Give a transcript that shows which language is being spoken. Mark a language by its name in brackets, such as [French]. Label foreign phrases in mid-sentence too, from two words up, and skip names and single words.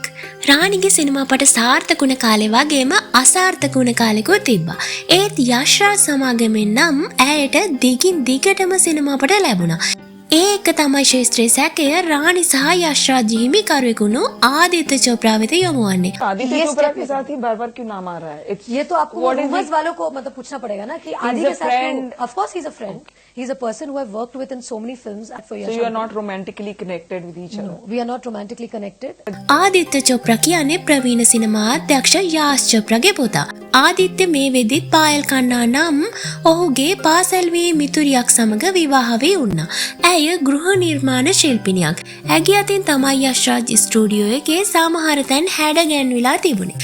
[Sinhala] රාණිගේ සිනමා පට සාර්ථක වුණ කාලේ වගේම අසාර්ථක වුණ කාලෙකුත් තිබ්බා. ඒත් යශ්රාජ් සමාගමෙන් නම් ඇයට දිගින් දිගටම සිනමා පට ලැබුණා. ඒක තමයි ශාස්ත්‍රීය සැකය රාණි සහ යශ්රාජ් හිමිකරුවෙකුණු ආදිත්‍ය චෝප්‍රා වෙත යොමු වන්නේ. [Hindi] आदित्य चोपड़ा के साथ ही बार बार क्यों नाम आ रहा है? [English] It's [Hindi] ये तो आपको rumors वालों को मतलब पूछना पड़ेगा ना कि आदि के साथ [English] of course he's a friend. He's a person who I've worked with in so many films. For so you are not romantically connected with each other. No, we are not romantically connected. [Sinhala] ආදිත්‍ය චෝප්‍රා කියන්නේ ප්‍රවීණ සිනමා අධ්‍යක්ෂ යාස් චෝප්‍රාගේ පුතා. ආදිත්‍ය මේ වෙදිත් පායල් කන්නා නම් ඔහුගේ පාසල් වී මිතුරියක් සමග විවාහ වී වුණා. ඇය ගෘහ නිර්මාණ ශිල්පිනියක්. ඇගේ අතින් තමයි යශ්රාජ් ස්ටුඩියෝ එකේ සමහර තැන් හැඩ ගැන්විලා තිබුණේ.